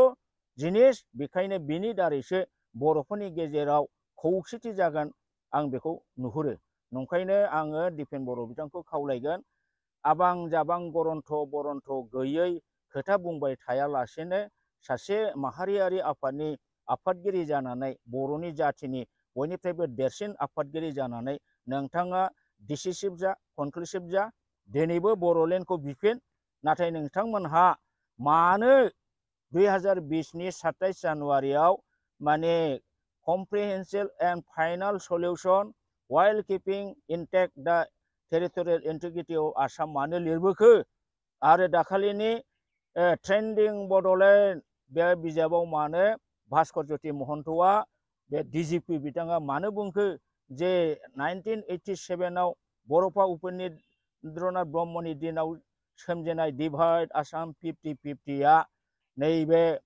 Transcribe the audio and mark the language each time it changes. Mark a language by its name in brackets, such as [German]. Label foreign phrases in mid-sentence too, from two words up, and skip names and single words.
[Bodo] जिनिस बेखायनो बिनि दारैसो बर'फोरनि गेजेराव खौसेथि जागोन आं बेखौ नुहुरो नंखायनो आङो दिपेन बर' बिथांखौ खावलायगोन आबां जाबां बरन्थ' गैयै खोथा बुंबाय थायालासेनो सासे माहारियारि आफादनि आफादगिरि जानानै बर'नि जाथिनि बयनिफ्रायबो देरसिन आफादगिरि जानानै नोंथाङा डिसिसिभ जा कनक्लुसिभ जा दिनैबो बर'लेण्डखौ बिफिन नाथाय नोंथांमोनहा मानो 2020नि 27 जानुवारियाव माने [English] comprehensive and final solution while keeping intact the territorial integrity of Assam [Bodo] मानो लिरबोखो आरो दाखालिनि ट्रेन्डिं बड'लेण्ड बे बिजाबाव मानो भास्कर ज्योति महन्तआ बे डिजिपि बिथाङा मानो बुंखो जे 1987आव बड'फा उपेन्द्रनाथ ब्रह्मनि दिनाव सोमजिनाय [English] divide Assam [Bodo] 50-50आ नैबे